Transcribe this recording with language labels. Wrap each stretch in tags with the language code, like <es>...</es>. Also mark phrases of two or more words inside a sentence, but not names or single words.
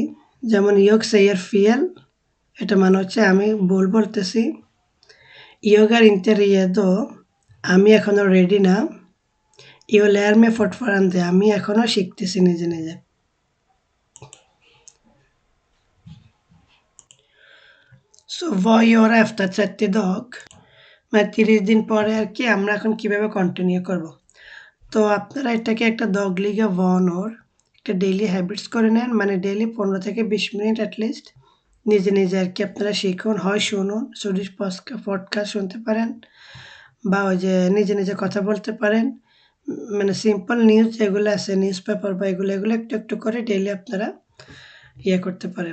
<sv>যেমন jag säger fel,</sv> <bn>এটা মানে হচ্ছে আমি ভুল বলতেছি।</bn> <sv>Jag är inte redo,</sv> <bn>আমি এখনো রেডি না।</bn> <sv>Jag lär mig fortfarande,</sv> <bn>আমি এখনো শিখতেছি নিজে নিজে।</bn> <sv>সো vad göra efter 30 dag,</sv> <bn>মানে 30 দিন পরে আর কি আমরা এখন কিভাবে কন্টিনিউ করব। তো আপনারা এটাকে একটা</bn> <sv>dagliga vanor,</sv> <bn>একটা</bn> <en>daily habits</en> <bn>করে নেন, মানে ডেইলি 15 থেকে 20 মিনিট অ্যাটলিস্ট নিজে নিজে আর কি আপনারা শিখুন, হয় শুনুন,</bn> <en>Swedish podcast</en> <bn>শুনতে পারেন, বা ওই যে নিজে নিজে কথা বলতে পারেন। মানে</bn> <en>simple news</en> <bn>যেগুলো আছে,</bn> <en>news paper</en> <bn>বা এগুলো এগুলো একটু একটু করে ডেইলি আপনারা করতে পারেন।</bn>